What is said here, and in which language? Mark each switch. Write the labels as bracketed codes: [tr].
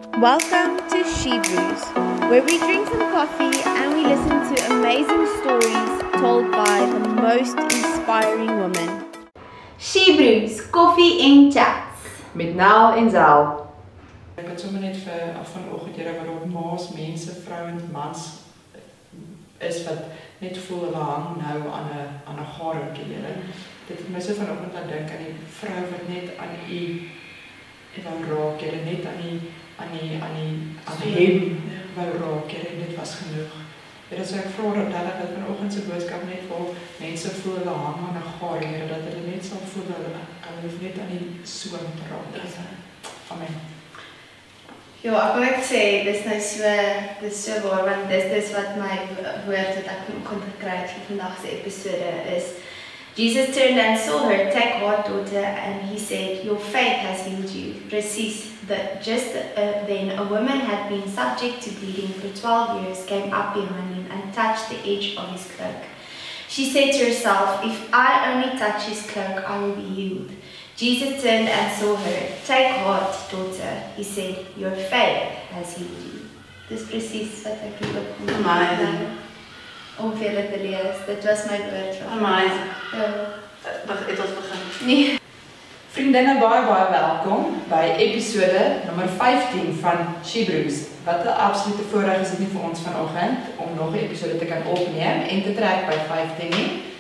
[en] Welcome to She Brews, where we drink some coffee and we listen to amazing stories told by the most inspiring women. [af] She Brews, koffie en chats. Met Nel en Zel. Ek het sommer net vir vanoggend hier wat daar ma's, mense, vrouens, mans is wat net voel hulle hang nou aan 'n garingkie. Dit het my so vanoggend laat dink aan die vrou wat net aan u wou raak, net aan die hem wou raak, en dit was genoeg. En so ek vra dat vanoggend se boodskap net vir mense voel hulle hang aan 'n garing, dat hulle net sal voel hulle hoef net aan die soem te raak. Amen. Ja, ek wil net sê, dis so waar, want dis wat my woord wat ek vanoggend gekry het vir vandag se episode is. [en] Jesus turned and saw her, "Take heart, daughter," and he said, "Your faith has healed you." [af] Precies, [en] just then a woman had been subject to bleeding for 12 years, came up behind him and touched the edge of his cloak. She said to herself, "If I only touch his cloak, I will be healed." Jesus turned and saw her. "Take heart, daughter," he said, "Your faith has healed you." [af] Dis presies wat ek hier op om vir julle te lees. Dit was my woord. [en] Amazing. [af] Ja. Het ons begin? Nee. Vriendinne, baie welkom by episode nummer 15 van She Brews. Wat 'n absolute voorreg is dit nie vir ons vanoggend om nog 'n episode te kan opneem en te trek by 15 nie.